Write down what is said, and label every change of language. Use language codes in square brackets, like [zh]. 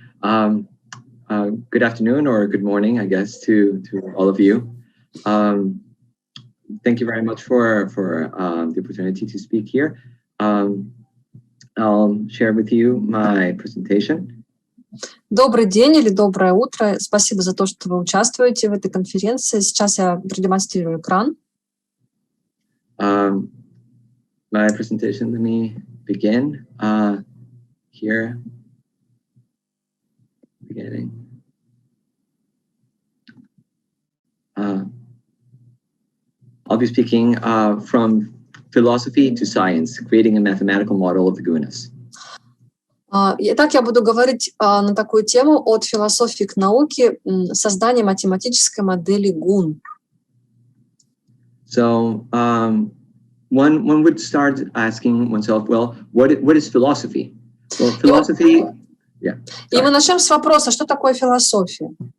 [en] Good afternoon or good morning, I guess, to all of you. Thank you very much for the opportunity to speak here. I'll share with you my presentation. [ru] Добрый день или доброе утро. Спасибо за то, что вы участвуете в этой конференции. Сейчас я продемонстрирую экран. [en] My presentation, let me begin here. Beginning. I'll be speaking from philosophy to science, creating a mathematical model of the gunas. [ru] Итак, я буду говорить на такую тему от философии к науке, создание математической модели гун. [en] So one would start asking oneself, well, what is philosophy? Well, philosophy. Yeah. [ru] И мы начнем с вопроса, что такое философия?